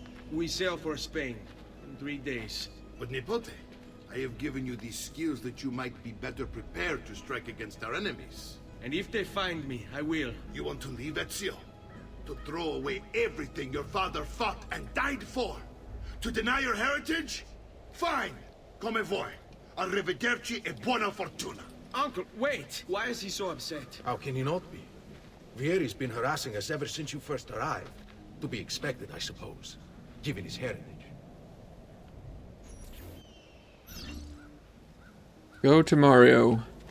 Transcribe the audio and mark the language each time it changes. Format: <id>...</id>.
<en>We sail for Spain in 3 days. But Nipote, I have given you these skills that you might be better prepared to strike against our enemies. And if they find me, I will. You want to leave Ezio? To throw away everything your father fought and died for? To deny your heritage? Fine.</en> <it>Come vuoi. Arrivederci e buona fortuna.</it> <en>Uncle, wait! Why is he so upset? How can he not be? Vieri's been harassing us ever since you first arrived. To be expected, I suppose, given his heritage. Go to Mario.</en>